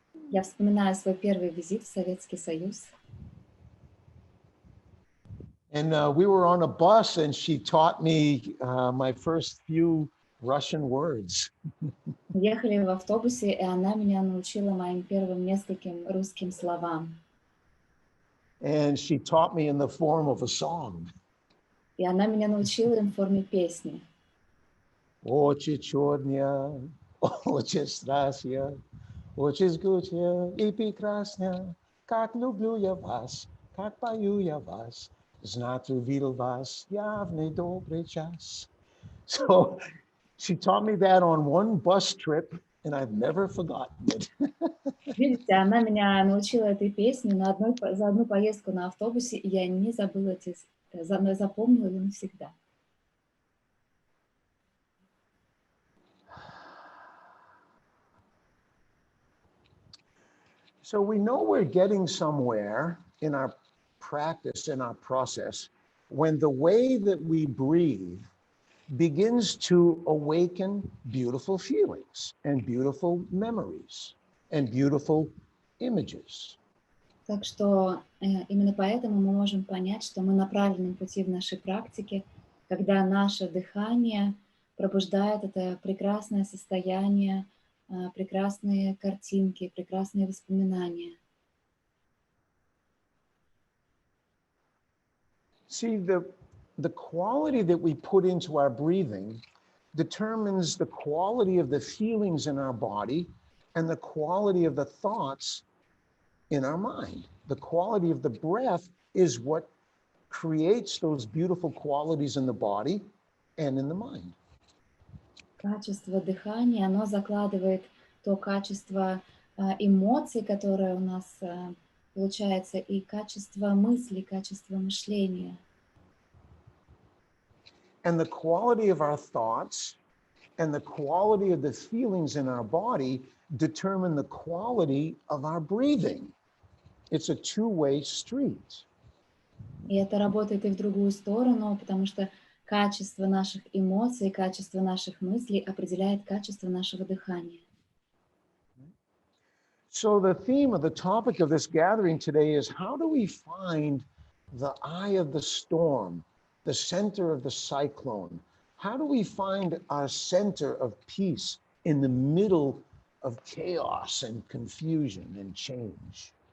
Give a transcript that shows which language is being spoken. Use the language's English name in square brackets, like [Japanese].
[Russian] Я вспоминаю свой первый визит в Советский Союз. [English] And we were on a bus and she taught me my first few Russian words. [Russian] Ехали в автобусе, и она меня научила моим первым нескольким русским словам. [English] And she taught me in the form of a song. [Russian] И она меня научила им в форме песни. Очи черня, очи страстья, очи жгучая и прекрасная, как люблю я вас, как пою я вас, знать увидел вас, явный добрый час. [English] So she taught me that on one bus trip, and I've never forgotten it. [Russian] Видите, она меня научила этой песне за одну поездку на автобусе, и я не забыла запомнила ее навсегда. [English] So we know we're getting somewhere in our practice, in our process, when the way that we breathe begins to awaken beautiful feelings and beautiful memories and beautiful images. [Russian] Так что именно поэтому мы можем понять, что мы на правильном пути в нашей практике, когда наше дыхание пробуждает это прекрасное состояние, прекрасные картинки, прекрасные воспоминания. [English] See, the quality that we put into our breathing determines the quality of the feelings in our body and the quality of the thoughts in our mind. The quality of the breath is what creates those beautiful qualities in the body and in the mind. [Russian] Качество дыхания, оно закладывает то качество эмоций, которое у нас получается, и качество мысли, качество мышления. [English] And the quality of our thoughts and the quality of the feelings in our body determine the quality of our breathing. It's a two-way street. [Russian] И это работает и в другую сторону, потому что качество наших эмоций, качество наших мыслей определяет качество нашего дыхания. [English] So the theme of the topic of this gathering today is, how do we find the eye of the storm, the center of the cyclone? How do we find our center of peace in the middle of chaos and confusion and change?